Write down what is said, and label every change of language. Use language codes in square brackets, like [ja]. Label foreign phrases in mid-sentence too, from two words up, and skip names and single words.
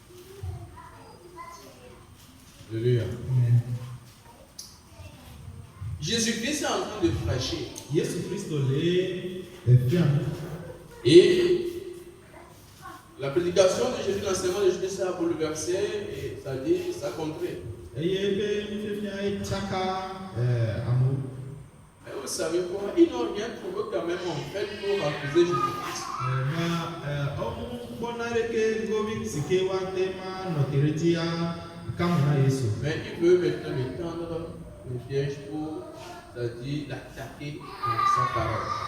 [fr] Alléluia. Jésus-Christ est en train de prêcher. [ee] Yesu Kristo le efia. [fr] Et la prédication de Jésus, l'enseignement de Jésus, ça a bouleversé et ça dit, ça a contré. [ee] Eye be nufefia etsaka amewo. [fr] Mais vous savez quoi? Ils n'ont rien trouvé quand même en fait pour accuser Jésus-Christ. Mais ils veulent maintenant l'étendre le piège pour, c'est-à-dire l'attaquer dans sa parole.